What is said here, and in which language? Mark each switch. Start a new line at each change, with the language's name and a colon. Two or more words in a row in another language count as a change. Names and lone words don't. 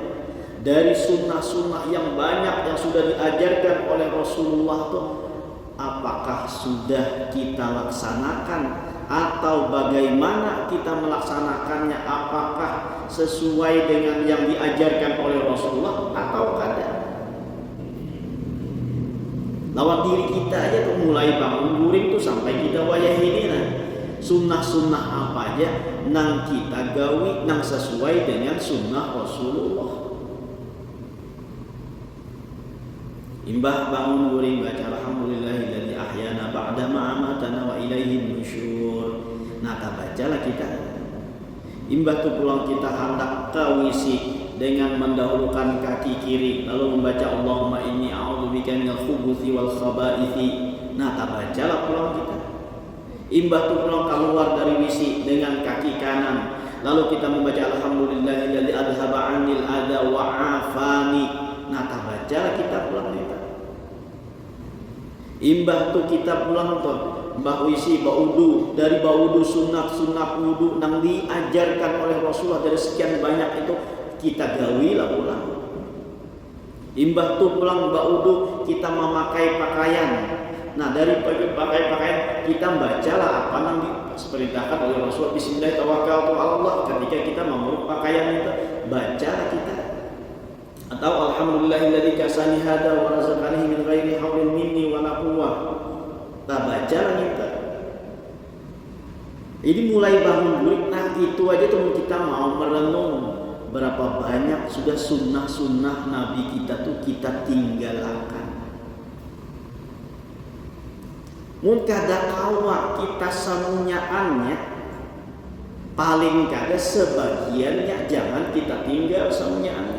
Indonesian: Dari sunnah-sunnah yang banyak yang sudah diajarkan oleh Rasulullah tuh, apakah sudah kita laksanakan atau bagaimana kita melaksanakannya? Apakah sesuai dengan yang diajarkan oleh Rasulullah atau kada?
Banjar: Lawan diri kita aja tuh, mulai bangun guring tuh sampai kita wayah ini nah. Sunnah-sunnah apa aja nang kita gawi nang sesuai dengan sunnah Rasulullah. Imbah bangun guring baca
Arabic: الحمد لله الذي أحيانا بعد ما أماتنا وإليه النشور.
Banjar: Nah, bacalah kita. Imbah tu pulang kita hendak ke WC dengan mendahulukan kaki kiri lalu membaca
Arabic: اللهم إني أعوذ بك من الخبث والخبائث.
Banjar: Nah, bacalah pulang kita. Imbah tu pulang keluar dari WC dengan kaki kanan lalu kita membaca
Arabic: الحمد لله الذي أذهب عني الأذى وعافاني.
Banjar: Nah, bacalah kita pulang kita. Imbah tu kita pulang tuh mbah wisi baudu, dari baudu sunat wudu nang diajarkan oleh Rasulullah dari sekian banyak itu kita gawilah pulang. Imbah tu pulang baudu kita memakai pakaian. Nah, dari pakai pakaian kita bacalah apa nang diperintahkan oleh Rasulullah,
Arabic: بسم الله الرحمن الرحيم.
Banjar: Ketika kita memeluk pakaian itu bacalah kita. Atau
Arabic: الحمد لله الذي كساني هذا ورزقني من غير حول مني ولا قوة.
Banjar: Bacalah kita. Jadi mulai bangun guring, nah itu aja tuh kita mau merenung berapa banyak sudah sunnah-sunnah Nabi kita tuh kita tinggalkan. Mun kada kawa kita samunyaannya, paling kada sebagiannya jangan kita tinggal samunyaannya.